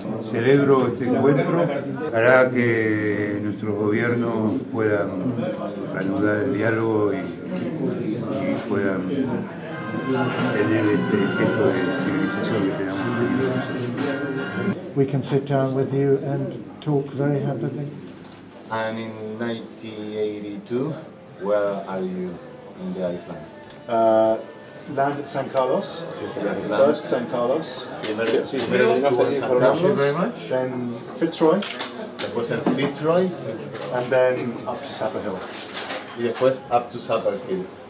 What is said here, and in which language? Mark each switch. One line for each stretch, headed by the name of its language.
Spanish: Celebro este encuentro, hará que nuestros gobiernos puedan reanudar el diálogo y puedan tener este gesto de civilización que tenemos tenido.
English: We can sit down with you and talk very happily. And in 1982, where are you in the Iceland? Land at San Carlos. First San Carlos.
Spanish: Primero estuvo en San Carlos.
English: Then Fitzroy.
Spanish: Después en Fitzroy.
English: And then up to Sapper Hill.
Spanish: Y después
English: up to
Spanish: Sapper Hill.